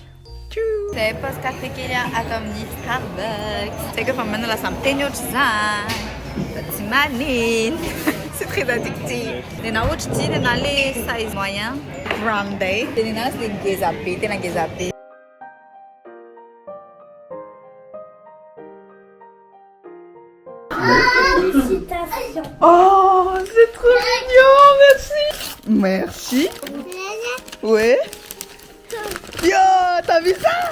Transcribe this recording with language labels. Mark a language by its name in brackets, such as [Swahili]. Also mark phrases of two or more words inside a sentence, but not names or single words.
[Malagasy] Zay paosy café kely ato amin'ny Starbucks. Tsy haiko efa manao lasa miteny ohatr'izany. Fa tsy manino. [French] C'est très addictif. [Malagasy] Nena ohatry ty nena le size [French] moyen grande. [Malagasy] Dia nena tsy dia ngeza be, tena ngeza be. [French] Oh, c'est trop mignon, merci. Merci. Ouais. Yo, t'as vu ça?